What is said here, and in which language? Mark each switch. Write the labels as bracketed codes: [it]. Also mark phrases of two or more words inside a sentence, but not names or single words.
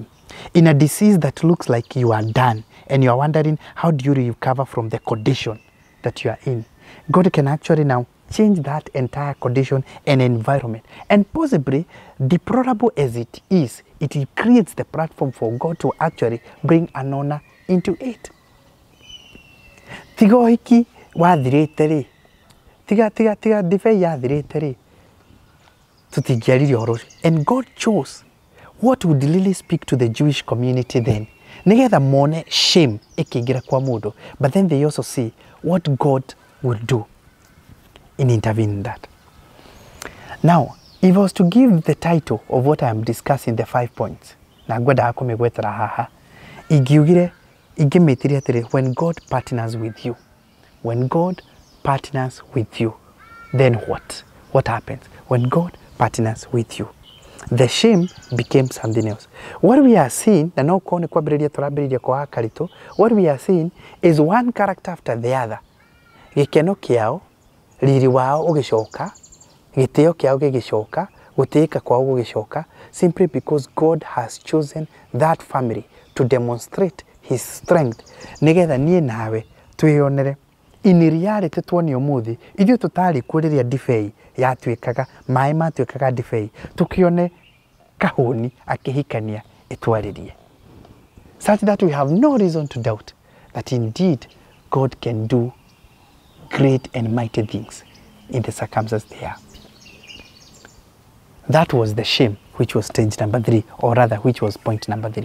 [en] In a disease that looks like you are done and you are wondering how do you recover from the condition that you are in. God can actually now change that entire condition and environment. And possibly, deplorable as it is, it creates the platform for God to actually bring an honor into it. [ki] Tiga hiki wathirĩte rĩ, tiga divai yathirĩte rĩ, tũtingĩaririe ũhoro. [en] And God chose what would really speak to the Jewish community then. [ki] Nigetha mone shame ĩkĩingĩra kwa mũndũ, [en] but then they also see what God will do in intervening that. Now, if I was to give the title of what I am discussing, the 5 points, [ki] na ngwenda kũmĩgwetera haha, ingĩmĩtiria atĩrĩ, [en] when God partners with you, when God partners with you, then what? What happens? When God partners with you, the shame became something else. What we are seeing, [ki] na no kone kwambĩrĩria tũrambĩrĩria kwa Wa Karitu, [en] what we are seeing is one character after the other. [ki] Gĩkeno kĩao, riri wao ũgĩcoka, gĩtĩo kĩao gĩgĩcoka, gũtĩĩka kwao gũgĩcoka, [en] simply because God has chosen that family to demonstrate his strength. [ki] Nigetha niĩ nawe twĩonere [en] in reality [ki] tuone umuthi ithuĩ tũtarĩ kuo rĩrĩa ndibei yatuĩkaga maĩ matuĩkaga ndibei tukione kahũni akĩhikania ĩtwarĩrie, [en] such that we have no reason to doubt that indeed God can do great and mighty things in the circumstances they are. That was the shame, which was stage number 3, or rather which was point number 3.